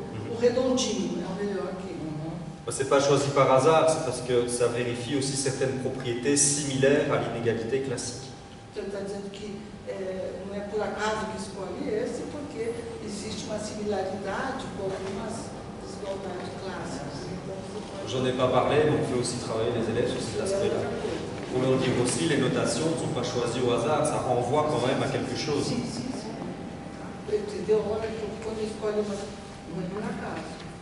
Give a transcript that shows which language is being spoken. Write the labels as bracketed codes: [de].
[pt] O redondinho é o melhor que. [fr] C'est pas choisi par hasard, c'est parce que ça vérifie aussi certaines propriétés similaires à l'inégalité classique. [pt] Então, ele está dizendo que não é por acaso que escolhe esse, porque existe uma similaridade com algumas desigualdades clássicas. Então, você pode... [fr] J'en ai pas parlé, mais on fait aussi travailler les élèves sur cet aspect-là. Pour leur dire aussi, les notations ne sont pas choisies au hasard, ça renvoie quand même à quelque chose. [pt] Sim. Entendeu? Olha, quando escolhe uma, não é por acaso.